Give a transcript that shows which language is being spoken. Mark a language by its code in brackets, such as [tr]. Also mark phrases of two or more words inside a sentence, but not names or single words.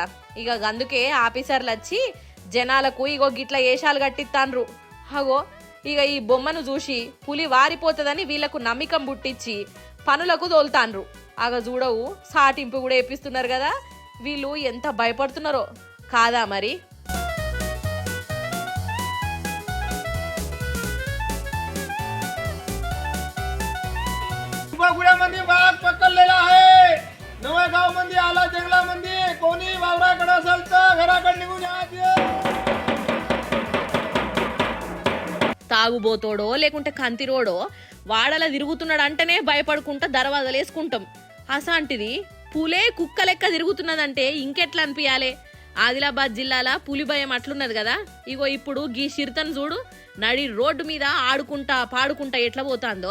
[te] ఇక అందుకే ఆఫీసర్లు వచ్చి జనాలకు ఇగో గిట్ల ఏషాలు కట్టిస్తాండ్రు. అగో ఇక ఈ బొమ్మను చూసి పులి వారిపోతుందని వీళ్లకు నమ్మకం పుట్టించి పనులకు తోలుతాండ్రు. ఆగ చూడవు సాటింపు కూడా వేపిస్తున్నారు కదా. వీళ్ళు ఎంత భయపడుతున్నారో కాదా మరి. [mr] मंदी वाघ पकडलेला आहे. नवेगाव मंदी आला जंगला मंदी कोणी वावराकडे असेल तर घराकडे निघून या. [te] తాగుబోతోడో లేకుంటే కంతిరోడో వాడలా తిరుగుతున్నాడు అంటేనే భయపడుకుంటా దర్వాజాలు వేసుకుంటాం. అసాంటిది పులే కుక్క లెక్క తిరుగుతున్నదంటే ఇంకెట్లా అనిపించాలి. ఆదిలాబాద్ జిల్లాల పులి భయం అట్లున్నది కదా. ఇగో ఇప్పుడు గీ చిరుతను చూడు నడి రోడ్డు మీద ఆడుకుంటా పాడుకుంటా ఎట్లా పోతాందో.